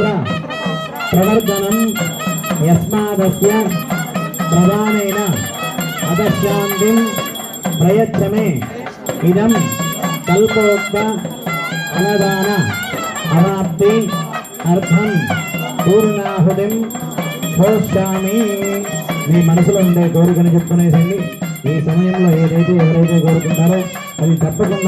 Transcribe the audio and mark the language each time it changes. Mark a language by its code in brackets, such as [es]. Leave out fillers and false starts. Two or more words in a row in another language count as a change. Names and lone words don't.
[sa] प्रवर्धनम यस्मादस्य प्रदानेन अदशान्तिं प्रयच्छ मे इदं कल्पोक्त अनदान अवाप्ति अर्थं पूर्णाहुतिं घोषामि। [te] మీ మనసులో ఉండే కోరికను చెప్పుకునేసండి। ఈ సమయంలో ఏదైతే ఎవరైతే కోరుకుంటారో అది తప్పకుండా